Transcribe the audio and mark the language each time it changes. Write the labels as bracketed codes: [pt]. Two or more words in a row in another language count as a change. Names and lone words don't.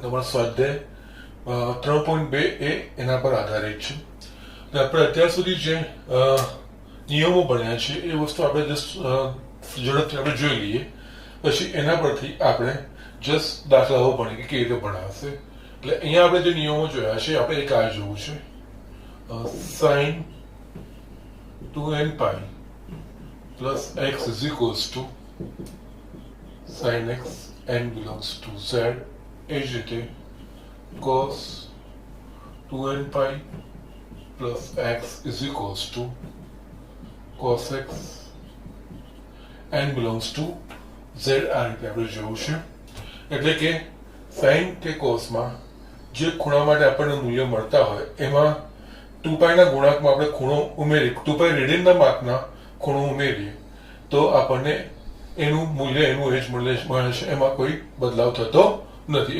[gu] તમારો સ્વાધ્યાય 3.2 એ એના પર આધારિત છે. આપણે અત્યાર સુધી જે નિયમો ભણ્યા છે એ વસ્તુ આપણે જસ્ટ ઝડપથી આપણે જોઈ લઈએ, પછી એના પરથી આપણે જસ્ટ દાખલાઓ ભણીએ કે કેવી રીતે ભણાવશે. એટલે અહીંયા આપણે જે નિયમો જોયા છે આપણે એક આ જોવું છે, [en] sin 2n pi plus x is equals to sin x n belongs to z, [gu] એ જ રીતે [en] cos 2n pi plus x is equals to cos x n belongs to z. [gu] આ રીતે આપણે જોયું છે. એટલે કે sin કે cosમાં જે ખૂણા માટે આપણને મૂલ્ય મળતા હોય એમાં 2π ના ગુણાંકમાં આપણે ખૂણો ઉમેરી 2π રેડિયનના માપના ખૂણો ઉમેરીએ તો આપણને એનું મૂલ્ય એનું એ જ મળે છે, એમાં કોઈ બદલાવ થતો નથી.